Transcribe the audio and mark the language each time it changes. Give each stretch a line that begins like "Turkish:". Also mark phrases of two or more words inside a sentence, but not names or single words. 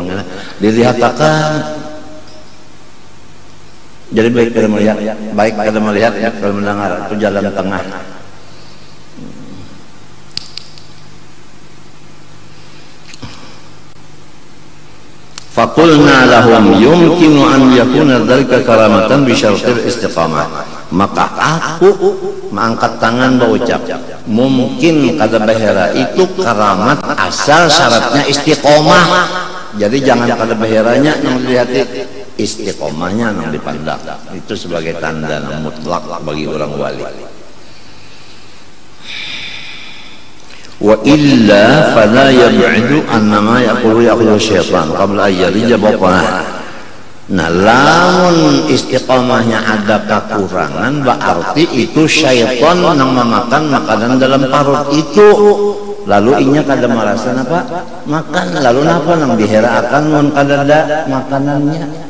Banjar: Dilihatkan. Jadi baik kada melihat, kada mendengar, itu jalan tengah.
Arabic: فقلنا لهم يمكن أن يكون ذلك كرامة بشرط الاستقامة.
Banjar: Maka aku mengangkat tangan berucap, mungkin kada bahera itu karamat asal syaratnya istiqomah. Jadi jangan kada baheranya yang dilihat, istiqomahnya yang dipandang. Itu sebagai tanda mutlak bagi orang wali.
Arabic: وإلا فلا يبعد أنما يقول شيطان قبل أن يلج بطنه.
Banjar: Nah, lamun istiqamahnya ada kekurangan, berarti itu syaitan yang memakan makanan dalam parut itu. Lalu inya kada merasa apa? Makan, lalu napa nang diherakan mun kada ada makanannya.